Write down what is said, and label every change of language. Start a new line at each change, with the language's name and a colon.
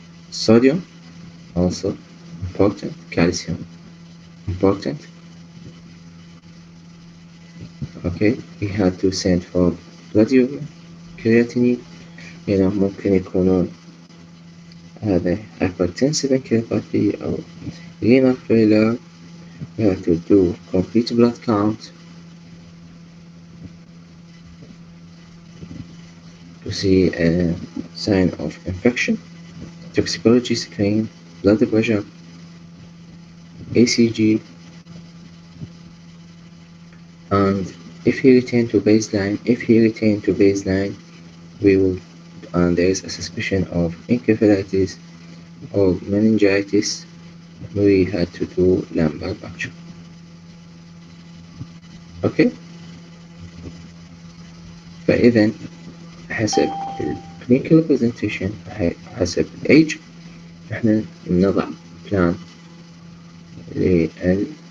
English: الصوديوم also important. calcium important. okay, we had to send for blood urine, creatinine.
Arabic: يعني ممكن يكونون هذا hypertensive encephalopathy أو renal failure.
English: we have to do complete blood count to see a sign of infection, toxicology screen, blood pressure, ECG, and if he returned to baseline, we will, and there is a suspicion of encephalitis or meningitis, we had to do lumbar puncture. okay.
Arabic: فإذا حسب clinical presentation، حسب age احنا نضع بلان للمانجمنت.